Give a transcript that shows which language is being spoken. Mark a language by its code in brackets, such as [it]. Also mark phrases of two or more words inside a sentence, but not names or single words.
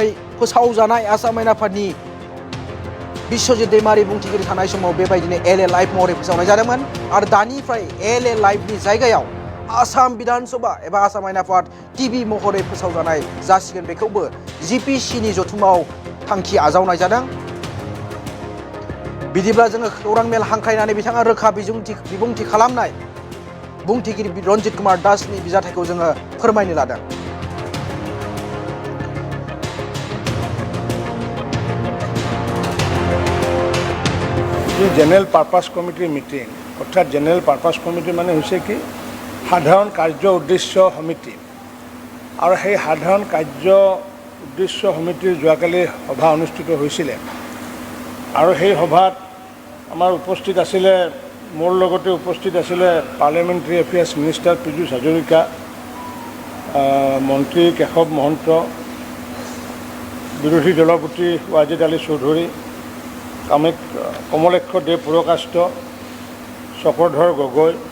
[brx] फोसावजानाय आसाम आयेन आफादनि बिश्वजित दैमारि बुंथिगिरि थानाय समाव बेबायदिनो एलए लाइफ महरै फोसावनाय जादोंमोन आरो दानिफ्राय एलए लाइफनि जायगायाव आसाम विधान सभा एबा आसाम आयेन आफाद टिभि महरै फोसावजानाय जासिगोन बेखौबो जिपिसिनि जथुमाव थांखि आजावनाय जादों बिदिब्ला जोङो खौरां मेल हांख्रायनानै बिथाङा रोखा बिबुंथि खालामनाय बुंथिगिरि रन्जित कुमार दासनि बिजाथायखौ जोङो फोरमायनो लादों [as] জেনেৰেল পাৰ্পাছ কমিটিৰ মিটিং অৰ্থাৎ [en] General Purpose Committee [as] মানে হৈছে কি সাধাৰণ কাৰ্য উদ্দেশ্য সমিতি আৰু সেই সাধাৰণ কাৰ্য উদ্দেশ্য সমিতিৰ যোৱাকালি সভা অনুষ্ঠিত হৈছিলে আৰু সেই সভাত আমাৰ উপস্থিত আছিলে মোৰ লগতে উপস্থিত আছিলে [en] Parliamentary Affairs Minister [as] পীযুষ হাজৰিকা মন্ত্ৰী কেশৱ মহন্ত বিৰোধী দলপতি ৱাজিদ আলী চৌধুৰী কমলেক্ষ দেৱ পুৰকাষ্ট চক্ৰধৰ গগৈ